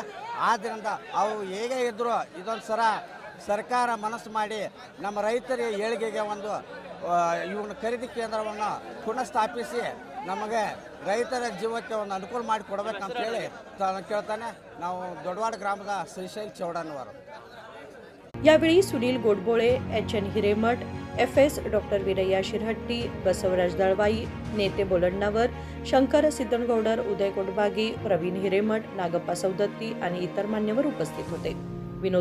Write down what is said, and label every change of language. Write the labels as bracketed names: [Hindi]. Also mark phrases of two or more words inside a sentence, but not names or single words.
[Kannada] ಆದ್ದರಿಂದ ಅವು ಹೇಗೆ ಇದ್ದರೂ ಇದೊಂದು ಸಲ ಸರ್ಕಾರ ಮನಸ್ಸು ಮಾಡಿ ನಮ್ಮ ರೈತರ ಏಳಿಗೆಗೆ ಒಂದು ಇವನ ಖರೀದಿ ಕೇಂದ್ರವನ್ನು ಪುನಃ ಸ್ಥಾಪಿಸಿ ನಮಗೆ ರೈತರ ಜೀವಕ್ಕೆ ಒಂದು ಅನುಕೂಲ ಮಾಡಿ ಕೊಡಬೇಕಂತೇಳಿ ಕೇಳ್ತಾನೆ. ನಾವು ದೊಡ್ಡವಾಡ ಗ್ರಾಮದ ಶ್ರೀಶೈಲ್ ಚೌಡಣ್ಣವರು. [Marathi] यावेळी सुनील गोडबोळे, एच.एन. हिरेमठ, एफ.एस. डॉ. वीरय्या शिरहट्टी, बसवराज दळवाई, नेते बोलण्णावर, शंकर सिद्धनगौडर, उदय कोटबागी, प्रवीण हिरेमठ, नागप्पा सौदत्ती आणि इतर मान्यवर उपस्थित होते.